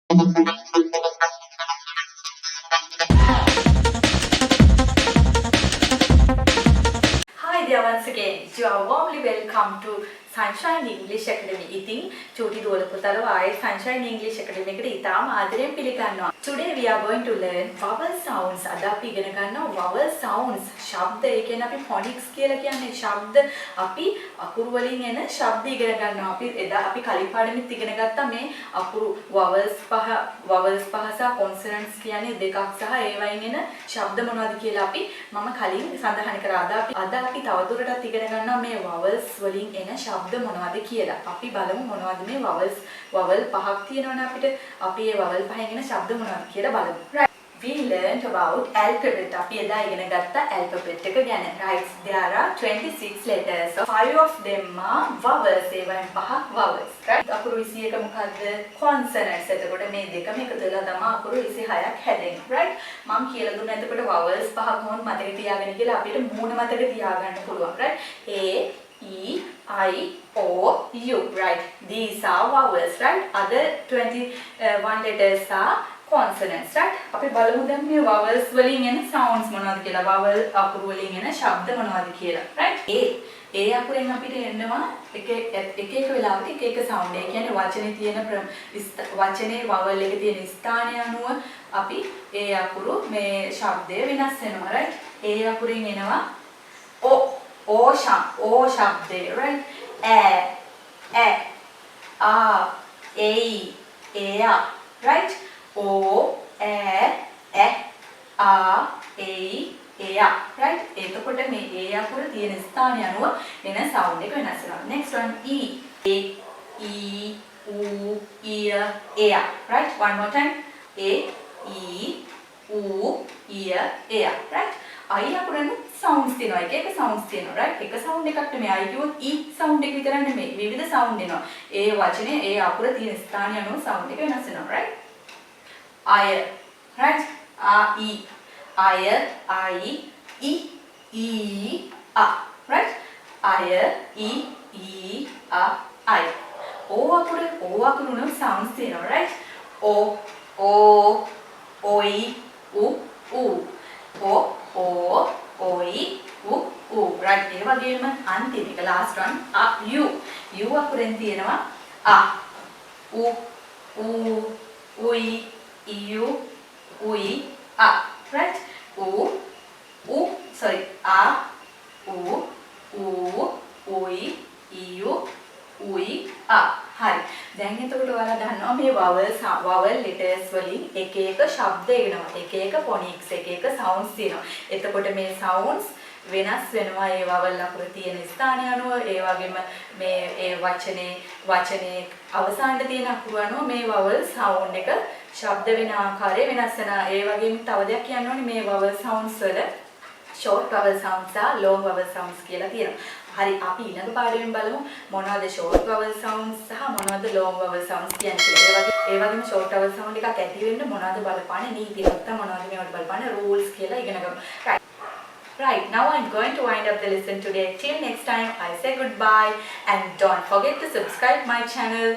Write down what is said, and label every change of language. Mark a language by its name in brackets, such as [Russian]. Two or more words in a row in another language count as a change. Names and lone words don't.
[English] Hi there once again. You are warmly welcome to Sunshine English Academy. [Sinhala] ඉතින් චූටි දුවල පුතාලව ආයේ Sunshine English Academy එකට ඉතාම ආදරයෙන් පිළිගන්නවා. [English] Today we are going to learn vowel sounds. [Sinhala] අද අපි ඉගෙන ගන්නවා [English] vowel sounds. [Sinhala] ශබ්ද ඒ කියන්නේ අපි phonics කියලා කියන්නේ ශබ්ද අපි අකුරු වලින් එන ශබ්ද ඉගෙන ගන්නවා. අපි එදා අපි කලින් පාඩමෙත් ඉගෙන ගත්තා මේ අකුරු vowels පහ සහ consonants කියන්නේ දෙකක් සහ ඒ වයින් එන ශබ්ද මොනවද කියලා අපි මම කලින් සඳහන් කරා. අද අපි තවදුරටත් ඉගෙන ගන්නවා මේ vowels වලින් එන ශබ්ද මොනවද කියලා. අපි බලමු මොනවද මේ vowel පහක් තියෙනවනේ අපිට. අපි මේ vowel පහෙන් එන ශබ්ද මොනවද කියලා බලමු. [English] Right. We learned about alphabet. [Sinhala] අපි එදා ඉගෙන ගත්ත alphabet එක ගැන. [English] Right. There are 26 letters. So 5 of them are vowels. [Sinhala] ඒ වයින් පහක් vowels. Right. අකුරු 21 මොකද්ද? Consonants. එතකොට මේ දෙකම එකතු වෙලා තමයි අකුරු 26ක් හැදෙන්නේ. Right. මම කියලා දුන්නා එතකොට vowels පහක් මොන මතක තියාගන්න කියලා අපිට මූණ මතක තියාගන්න පුළුවන්. [English] Right. A E, I, O, U, right? These are vowels, right? Other 21 letters are consonants, right? [Sinhala] අපි බලමු දැන් මේ vowels වලින් එන sounds මොනවද කියලා. vowel අකුරු වලින් එන ශබ්ද මොනවද කියලා, right? ඒ අකුරෙන් අපිට එන්නවා එක වෙලාවට එක sound. ඒ කියන්නේ වචනේ තියෙන වචනේ vowel එකේ තියෙන ස්ථානය අනුව අපි ඒ අකුරු මේ ශබ්දය වෙනස් වෙනවා, right? ඒ අකුරෙන් එනවා O shabde, right? [English] A, right? O, A, right? [Sinhala] එතකොට මේ A අකුර තියෙන ස්ථානය අනුව එන sound එක වෙනස් වෙනවා. [English] Next one E, U, right? One more time. A, E, U, right? [Sinhala] I අකුරෙන් sounds තියෙනවා. එක sounds තියෙනවා, right? එක sound එකක් නෙමෙයි. I කියුවොත් E sound එක විතර නෙමෙයි. විවිධ sound එනවා. ඒ වචනේ ඒ අකුර තියෙන ස්ථානය අනුව sound එක වෙනස් වෙනවා, [English] right? I, right? Right? [Sinhala] I. O අකුරු sounds තියෙනවා, right? [English] Oi, right? [Sinhala] ඒ වගේම අන්තිම එක [English] last one [Sinhala] U අකුරෙන් තියෙනවා ui, iu, ui, right? [English] Sorry, ui, iu, ui, හරි. [Sinhala] දැන් එතකොට ඔයාලා දන්නවා මේ [English] vowel letters [Sinhala] වලින් එක ශබ්ද එනවා. එක phonics එක sounds තියෙනවා. එතකොට මේ sounds වෙනස් වෙනවා ඒ vowel අකුර තියෙන ස්ථානය අනුව. ඒ වගේම මේ ඒ වචනේ අවසානයේ තියෙන අකුරු අනුව මේ [English] vowel sound [Sinhala] එක ශබ්ද වෙන ආකාරය වෙනස් වෙනවා. ඒ වගේම තව දෙයක් කියන්න ඕනේ මේ vowel sounds වල [English] short vowel sounds [Sinhala] සහ [English] long vowel sounds [Sinhala] කියලා තියෙනවා. හරි අපි ඊළඟ පාඩමෙන් බලමු මොනවද [English] short vowel sounds [Sinhala] සහ මොනවද [English] long vowel sounds [Sinhala] කියන්නේ කියලා. ඒ වගේම [English] short vowel sound [Sinhala] එකක් ඇති වෙන්න මොනවද බලපාන්නේ නීති නැත්නම් මොනවද මේවට බලපාන්නේ rules කියලා ඉගෙන ගමු. [English] Right, now I'm going to wind up the lesson today. Till next time, I say goodbye and don't forget to subscribe my channel.